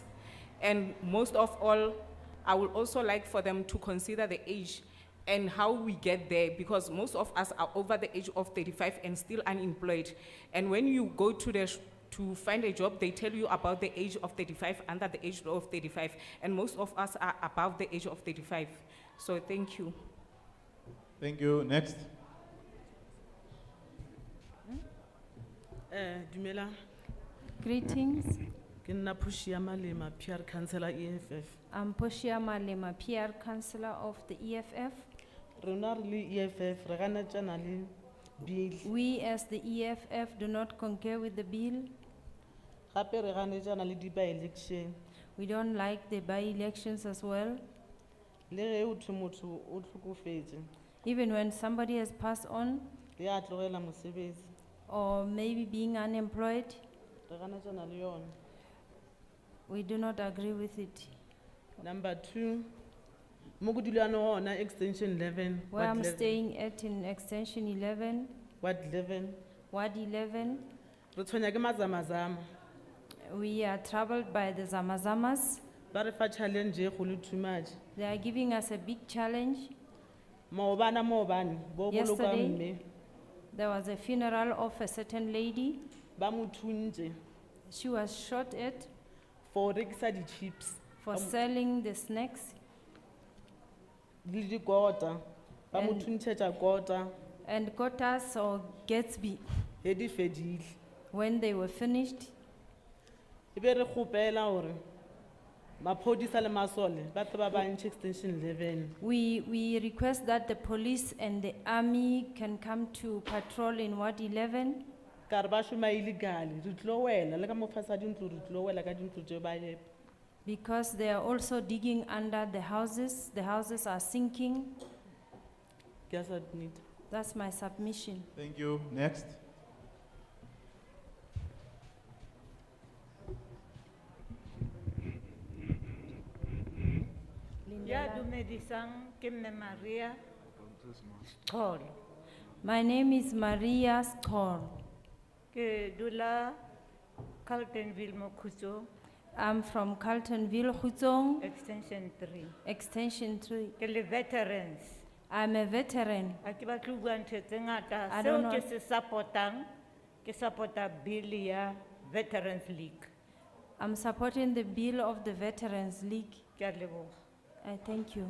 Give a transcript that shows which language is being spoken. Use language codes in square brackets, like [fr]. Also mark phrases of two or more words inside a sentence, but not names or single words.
[en] And most of all, I would also like for them to consider the age and how we get there, because most of us are over the age of 35 and still unemployed. And when you go to to find a job, they tell you about the age of 35, under the age of 35, and most of us are above the age of 35. So thank you. Thank you. Next. [nso] Dumela, [en] Greetings. [nso] ke nna Pushia Malema, PR Councillor EFF. [en] I'm Poshia Malema, PR Councillor of the EFF. [nso] Rona re le EFF, re ganetšana le bill. [en] We as the EFF do not concur with the bill. [nso] Gape re ganetšana le di-by-election. [en] We don't like the by-elections as well. [nso] Le ge o thwe motho o hlokofetše, [en] Even when somebody has passed on [nso] le a tlogela mosebetsi, [en] or maybe being unemployed, [nso] re ganetšana le yona. [en] we do not agree with it. Number 2, [nso] mo go dulana gona [en] extension 11, Where I'm Ward 11, staying at in extension 11, Ward 11, Ward 11, [nso] re tshwenya ke mazamazama. [en] we are troubled by the Zamazamas. [nso] Ba re fa challenge e kgolo [en] too much. They are giving us a big challenge. [nso] Maobane, bo boloka [en] Yesterday, [nso] mme, [en] There was a funeral of a certain lady. [nso] ba mo thuntše [en] She was shot at [nso] for rekisa di-chips. [en] for selling the snacks [nso] Le dikota, ba mo [en] And- [nso] thuntšhetša kota, [en] and Kotas or Gatsby. [nso] he di fedile. [en] When they were finished, [nso] E be re kgopela gore maphodisa le masole ba tle ba bantšhe [en] extension 11. we request that the police and the army can come to patrol in Ward 11, [nso] Ka re ba šoma illegally, re tlo wela le ka mofasa dintlo re tlo wela ka dintlo tše ba epa. [en] because they are also digging under the houses. The houses are sinking. [nso] Ke a submit. [en] That's my submission. Thank you. Next. [st] Ya dumedisang ke Mme Maria Xolo. [en] My name is Maria Skor. [st] Ke dula Carltonville Mokhuso, [en] I'm from Carltonville, Khuzong, extension 3. Extension 3. [st] Ke le veterans. [en] I'm a veteran. [st] Ha ke batle ho bua ntho tse ngata. [en] I [st] Seo [en] don't know. [st] ke se supportang, ke supporta bill ya Veterans League. [en] I'm supporting the bill of the Veterans League. [st] Ke a leboha. [en] I thank you.